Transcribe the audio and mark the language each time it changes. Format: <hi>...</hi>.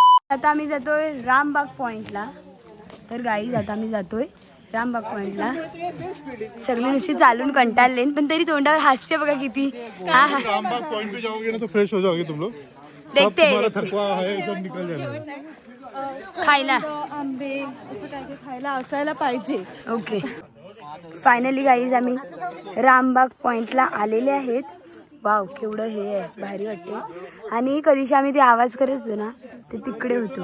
<mr>आता आम्ही जातोय रामबाग पॉइंटला. तर गाईज आता आम्ही जातोय रामबाग पॉइंटला. सगळे नुसते चालून कंटाळले, पण तरी तोंडावर हास्य बघा किती.</mr> <hi>रामबाग पॉइंट पे जाओगे ना तो फ्रेश हो जाओगे तुम लोग. देखते थकवा है सब निकल जाएगा.</hi> <mr>खायला आंबे असं काय काय खायला असायला पाहिजे. ओके. फायनली गाईज आम्ही रामबाग पॉइंटला आलेले आहेत. वाव केवढं हे आहे, भारी वाटते. आणि कधीशी आम्ही ते आवाज करत होतो ना ते तिकडे होतो.</mr>